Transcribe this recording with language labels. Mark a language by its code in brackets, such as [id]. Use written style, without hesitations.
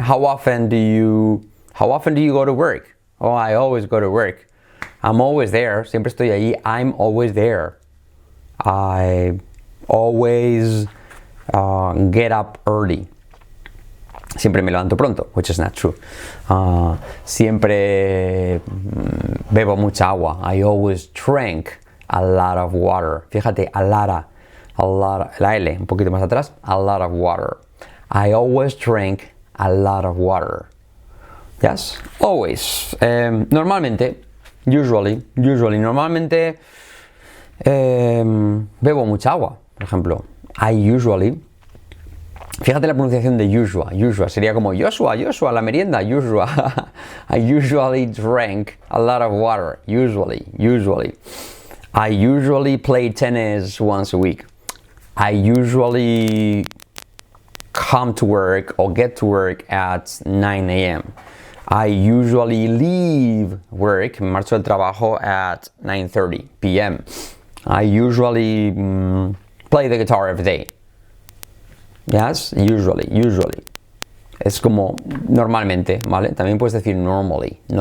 [en] How often do you go to work? Oh, I always go to work. I'm always there. [es] Siempre estoy allí. [en] I'm always there. I always get up early. [es] Siempre me levanto pronto, [en] which is not true. [es] Siempre bebo mucha agua. [en] I always drink a lot of water. [es] Fíjate, [en] a lot, [es] la L un poquito más atrás, [en] a lot of water. I always drink a lot of water. Yes, always. [es] Normalmente, usually, normalmente bebo mucha agua. Por ejemplo, [en] I usually. [es] Fíjate la pronunciación de usual sería como Joshua, la merienda, usual. [en] I usually drink a lot of water, usually. I usually play tennis once a week. I usually come to work or get to work at 9 a.m. I usually leave work, [es] me marcho del trabajo [en] at 9:30 p.m. I usually play the guitar every day. Yes, usually. [es] Es como normalmente, ¿vale? También puedes decir normally.